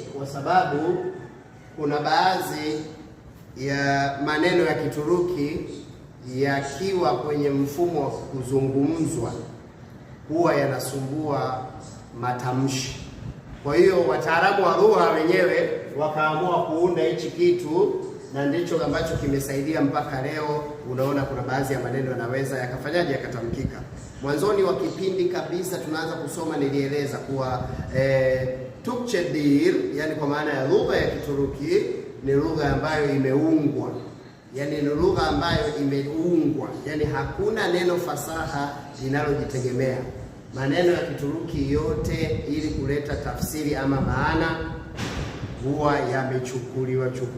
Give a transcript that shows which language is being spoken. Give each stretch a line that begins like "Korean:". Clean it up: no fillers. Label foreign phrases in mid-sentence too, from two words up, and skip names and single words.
Swahili: Kwa sababu kuna baadhi ya maneno ya Kituruki yakiwa kwenye mfumo wa kuzungumzwa huwa yanasumbua matamshi. Kwa hiyo wataalamu wa lugha wenyewe wakaamua kuunda hichi kitu, na ndicho ambacho kimesaidia mpaka leo. Unaona kuna baadhi ya maneno yanaweza yakafanyaje, yakatamkika. Mwanzoni wa kipindi kabisa tunaanza kusoma, nilieleza kuwa
Turkish: Türkçe dil,
Swahili: yani kwa maana ya lugha ya Kituruki ni lugha ambayo imeungwa, yani ni lugha ambayo imeungwa, yani hakuna neno fasaha linalojitegemea. Maneno ya Kituruki yote ili kuleta tafsiri ama maana huwa yamechukuliwa